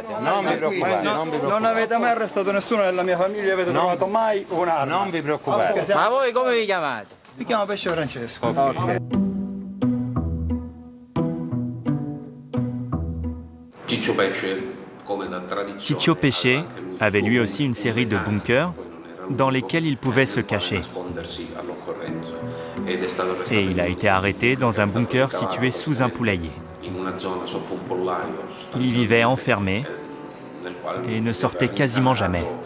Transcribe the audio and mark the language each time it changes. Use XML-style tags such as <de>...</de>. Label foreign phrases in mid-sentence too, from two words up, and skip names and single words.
<it>Non avete mai arrestato nessuno della mia famiglia, avete trovato mai un'arma? Non vi preoccupate. Okay. Ma voi come vi chiamate? Mi chiamo Pesce Francesco. Okay.</it> <fr>Ciccio Pesce avait lui aussi une série de bunkers dans lesquels il pouvait se cacher. Et il a été arrêté dans un bunker situé sous un poulailler. Il y vivait enfermé et ne sortait quasiment jamais.</fr>